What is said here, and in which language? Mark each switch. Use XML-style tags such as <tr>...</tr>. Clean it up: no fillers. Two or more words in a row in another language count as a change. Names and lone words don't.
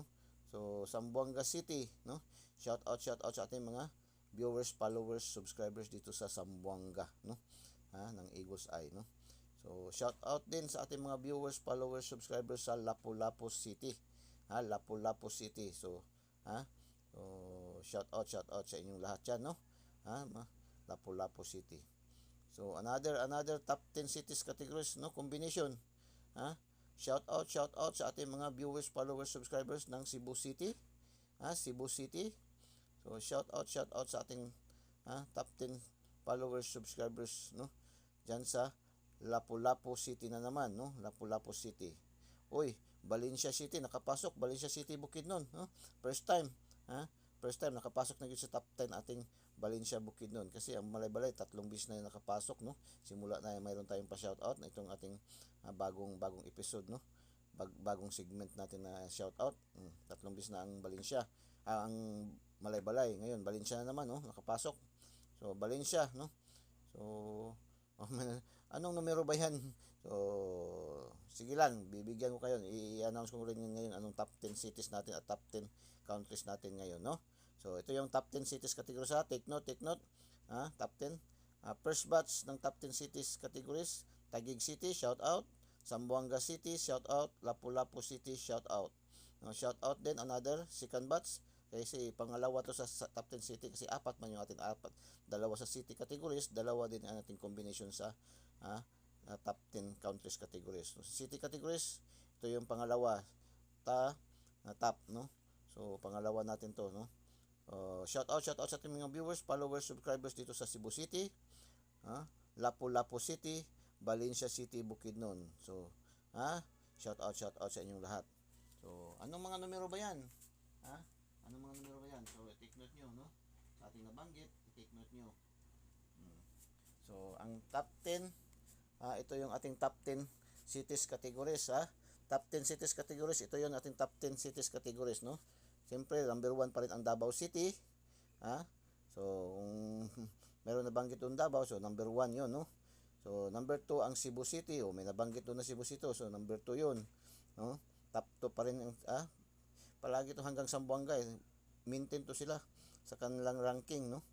<tl>So Zamboanga City, no, shoutout sa ating mga</tl> <en>viewers, followers, subscribers</en> <tl>dito sa Zamboanga, no, ng Eagles Eye, no. So shoutout din sa ating mga</tl> <en>viewers, followers, subscribers</en> <tl>sa Lapu-Lapu City, Lapu-Lapu City. So so shoutout sa inyong lahat yan, no. Lapu-Lapu City.</tl> <en>So another top 10 cities categories, no, combination.</en> <tl>Shoutout sa ating mga</tl> <en>viewers, followers, subscribers</en> <tl>ng Cebu City, Cebu City. So shoutout sa ating</tl> <en>top 10 followers, subscribers,</en> <tl>no, diyan sa Lapu-Lapu City na naman, no, Lapu-Lapu City. Valencia City nakapasok, Valencia City Bukidnon, no.</tl> <en>First time</en> <tl>nakapasok na yun sa top 10 ating Valencia Bukidnon, kasi ang Malay-Balay 3 bis na yung nakapasok, no. Simula na mayroon tayong pa-shoutout na itong ating bagong episode, no. Bagong segment natin na shoutout. 3 bis na ang Valencia, ang Malay-Balay. Ngayon Valencia na naman, no, nakapasok. So Valencia, no. So anong numero ba yan? So sige lang, bibigyan ko kayo, i-announce ko rin ngayon anong</tl> <en>top 10 cities</en> <tl>natin at</tl> <en>top 10 countries</en> <tl>natin ngayon, no. So ito yung</tl> <en>top 10 cities category</en> <tl>sa</tl> <en>take note. Top 10 first batch</en> <tl>ng</tl> <en>top 10 cities categories:</en> <tl>Taguig City,</tl> <en>shout out; Zamboanga City, shout out; Lapu-Lapu City, shout out;</en> <tl>No,</tl> <en>shout out</en> <tl>din another</tl> <en>second batch</en> <tl>kasi pangalawa to sa</tl> <en>top 10 city</en> <tl>kasi apat man yung ating apat. Dalawa sa</tl> <en>city categories,</en> <tl>dalawa din ang ating combination sa ah,</tl> <en>top 10 countries categories. So, city categories,</en> <tl>ito yung pangalawa top, no? So pangalawa natin to, no?</tl> <en>Shout out</en> <tl>sa ating mga</tl> <en>viewers, followers, subscribers</en> <tl>dito sa Cebu City, Lapu-Lapu City, Valencia City, Bukidnon. So,</tl> <en>shout out</en> <tl>sa inyong lahat. So, anong mga numero ba 'yan? Anong mga numero ba 'yan? So,</tl> <en>take note</en> <tl>niyo, no? Sa ating nabanggit,</tl> <en>take note</en> <tl>niyo.</tl> <en>So, ang top 10,</en> <tl>ito yung ating</tl> <en>top 10 cities categories, Top 10 cities categories,</en> <tl>ito yung ating</tl> <en>top 10 cities categories,</en> <tl>no? Siyempre, number 1 pa rin ang Davao City, So, kung meron nabanggit doon Davao, so number 1 yun, no? So, number 2 ang Cebu City, may nabanggit doon na Cebu City, so number 2 yun, no? Top 2 pa rin, palagi to hanggang Zamboanga, maintain to sila sa kanilang ranking, no?</tl>